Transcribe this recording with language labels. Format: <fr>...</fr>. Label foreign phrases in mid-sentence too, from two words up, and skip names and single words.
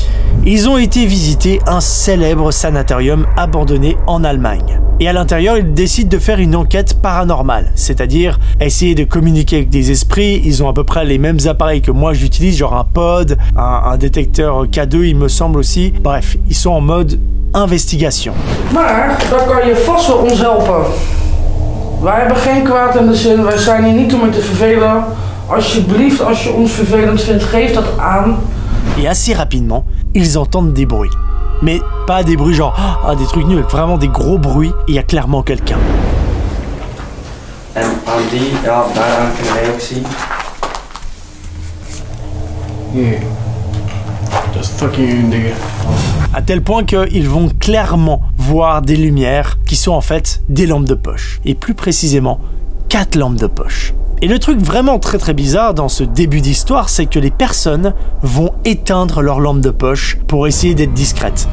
<fr>Ils ont été visiter un célèbre sanatorium abandonné en Allemagne. Et à l'intérieur, ils décident de faire une enquête paranormale, c'est-à-dire essayer de communiquer avec des esprits. Ils ont à peu près les mêmes appareils que moi j'utilise, genre un pod, un détecteur K2 il me semble aussi. Bref, ils sont en mode investigation.</fr> <nl>Maar daar kan je vast wel ons helpen. Wij hebben geen kwaad in de zin, wij zijn hier niet om je te vervelen. Alsjeblieft, als je ons vervelend vindt, geef dat aan.</nl> <fr>Et assez rapidement, ils entendent des bruits. Mais pas des bruits genre des trucs nuls, vraiment des gros bruits et il y a clairement quelqu'un.</fr> <nl>En aan die, ja, daaraan kunnen wij ook zien. Hier. Dat is fucking dingen.</nl> <fr>À tel point qu'ils vont clairement voir des lumières qui sont en fait des lampes de poche. Et plus précisément, 4 lampes de poche. Et le truc vraiment très très bizarre dans ce début d'histoire, c'est que les personnes vont éteindre leurs lampes de poche pour essayer d'être discrètes.</fr>